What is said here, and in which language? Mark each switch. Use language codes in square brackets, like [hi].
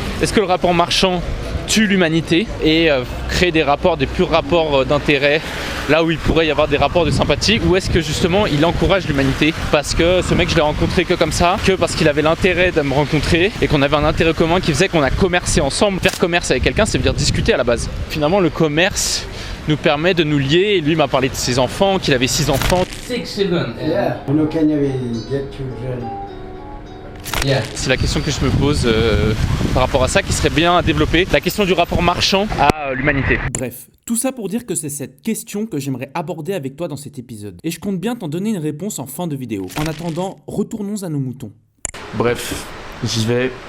[fr] Est-ce que le rapport marchand tue l'humanité et crée des purs rapports d'intérêt là où il pourrait y avoir des rapports de sympathie, ou est-ce que justement il encourage l'humanité parce que ce mec je l'ai rencontré que comme ça, que parce qu'il avait l'intérêt de me rencontrer et qu'on avait un intérêt commun qui faisait qu'on a commercé ensemble. Faire commerce avec quelqu'un, ça veut dire discuter à la base. Finalement le commerce nous permet de nous lier. Et lui m'a parlé de ses enfants, qu'il avait 6 enfants. [en] 6 children. Yeah. You know, Kenya, we get children. Yeah. [fr] C'est la question que je me pose par rapport à ça qui serait bien à développer. La question du rapport marchand à l'humanité. Bref, tout ça pour dire que c'est cette question que j'aimerais aborder avec toi dans cet épisode. Et je compte bien t'en donner une réponse en fin de vidéo. En attendant, retournons à nos moutons. Bref, j'y vais.